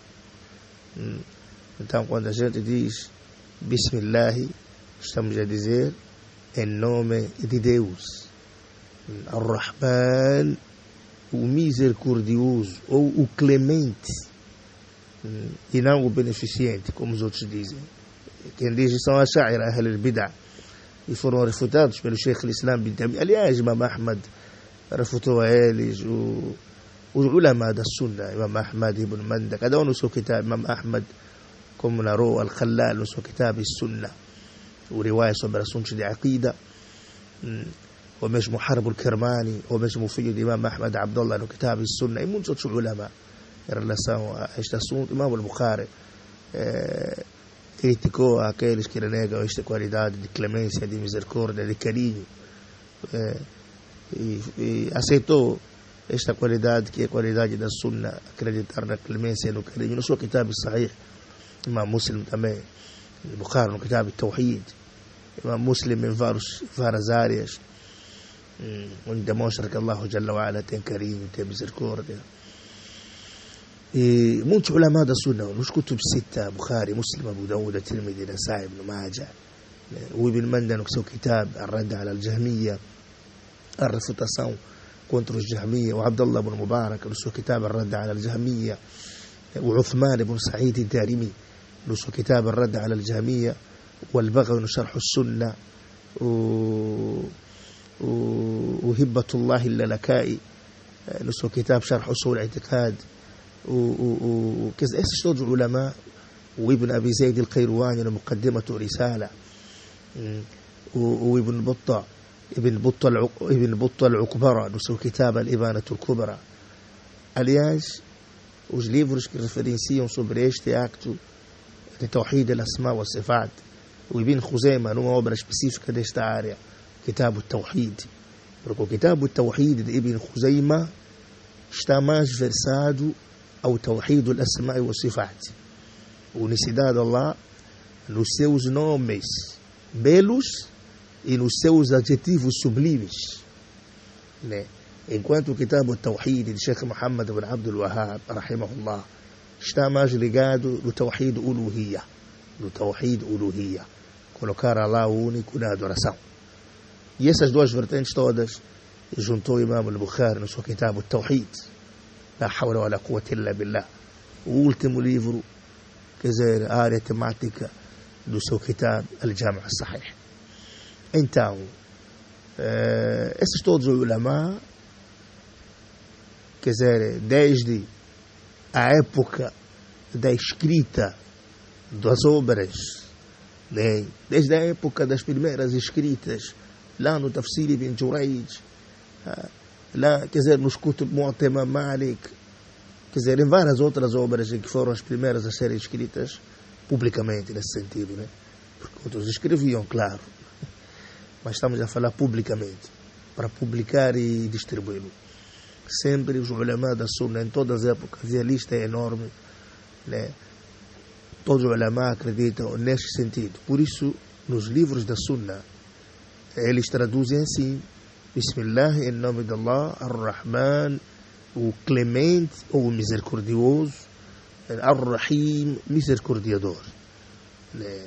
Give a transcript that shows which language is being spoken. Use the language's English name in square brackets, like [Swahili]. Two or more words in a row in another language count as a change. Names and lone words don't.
[Portuguese] Então, quando a gente diz Bismillah, estamos a dizer em nome de Deus, Ar-Rahman, o misericordioso ou o clemente, e não o beneficente, como os outros dizem. Quem diz são a Ash'ira, [Arabic] أهل البدعة, [Portuguese] e foram refutados pelo Sheikh al-Islam bin Taymiyyah. Aliás, Imam Ahmad refutou a eles, os ulama da Sunna, Imam Ahmad ibn Manda, cada um no seu kitab. Imam Ahmad, como narrou Al-Khallal no seu kitab Sunna, o riwaya sobre assuntos de aqida, ou mesmo Harb al-Kirmani, ou mesmo o filho de Imam Ahmad Abdullah no kitab Sunna, e muitos outros ulama em relação a este assunto. Imam al-Bukhari criticou aqueles que renegam esta qualidade de clemência, de misericórdia, de carinho, e aceitou esta qualidade, que é a qualidade da Sunna, acreditar na clemência e no carinho. No seu kitab Sahih, Imam Muslim também, Bukhari no kitab Tawhid, Imam Muslim em várias áreas, onde demonstra que Allah [Arabic] جل وعلا [Portuguese] tem carinho, tem misericórdia. E muitos ulama da Sunna, nos Kutub Sita, Bukhari, Muslim, Abu Dawud, Tirmidhi, Nasa'i, Ibn Majah, o Ibn Manda no seu kitab Ar-Radd ala al-Jahmiyya, a refutação contra os Jahmiyya, o Abdullah ibn Mubarak no seu kitab Ar-Radd ala al-Jahmiyya, o Uthman ibn Sa'id al-Darimi no seu kitab Ar-Radd ala al-Jahmiyya, o Al-Baghawi no Sharh al-Sunnah, o Hibbatullah al-Lalakai no seu kitab Sharh Usul al-I'tiqad, esses todos os ulama, o Ibn Abi Zayd al-Qayrawani no Muqaddimatu Risala, o Ibn Battah al-Ukbara no seu kitab Al-Ibanatu al-Kubra. Aliás, os livros que referenciam sobre este acto de [Arabic] توحيد الأسماء وصفات, [Portuguese] o Ibn Khuzaimah numa obra específica desta área, Kitab al-Tawhid, porque o Kitab al-Tawhid de Ibn Khuzaimah está mais versado ao [Arabic] توحيد الأسماء وصفات, [Portuguese] unicidade de Allah nos seus nomes belos e nos seus adjetivos sublimes, né? Enquanto o Kitab al-Tawhid de Sheikh Muhammad ibn Abdul Wahhab, rahimahullah, está mais ligado no [Arabic] توحيد ألوهية, [Portuguese] colocar Allah único na adoração. E essas duas vertentes todas juntou Imam al-Bukhari no seu Kitab al-Tawhid, [Arabic] لا حول ولا قوة إلا بالله, [Portuguese] o último livro, quer dizer, a área temática do seu Kitab al-Jami' al-Sahih. Então, esses todos os ulama, quer dizer, desde a época da escrita das obras, né? Desde a época das primeiras escritas, lá no Tafsir ibn Jurayj, lá, quer dizer, nos Kutub Muwatta Imam Malik, quer dizer, em várias outras obras em que foram as primeiras a serem escritas publicamente, nesse sentido, né? Porque outros escreviam, claro, mas estamos a falar publicamente, para publicar e distribuí-lo. Sempre os ulama da Sunna, em todas as épocas, e a lista é enorme, né? Todos os ulama acreditam neste sentido. Por isso, nos livros da Sunna, eles traduzem assim: Bismillah, em nome de Allah, Ar-Rahman, o clemente ou o misericordioso, Ar-Rahim, misericordiador, né?